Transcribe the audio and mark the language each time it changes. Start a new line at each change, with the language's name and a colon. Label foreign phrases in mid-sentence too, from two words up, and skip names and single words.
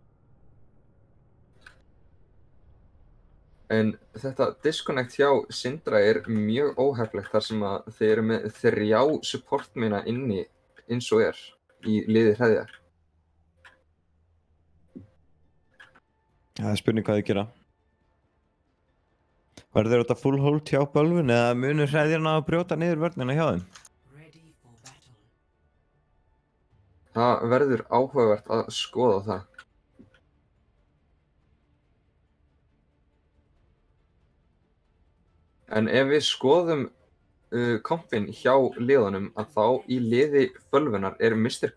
Icelandic: En þetta disconnect hjá Syndra mjög óheflegt þar sem að þeir eru með 3 supportmina inni eins og í liði hreðjar. Það er spurning hvað þau gera. Verður þetta
English: full hold
Icelandic: hjá Bölvun eða munur hreðjarna að brjóta niður vörnina hjá þeim?
English: Ready for battle.
Icelandic: Það verður áhugavert að skoða það. En ef við skoðum kompin hjá liðunum að þá í liði Bölvunar Mr.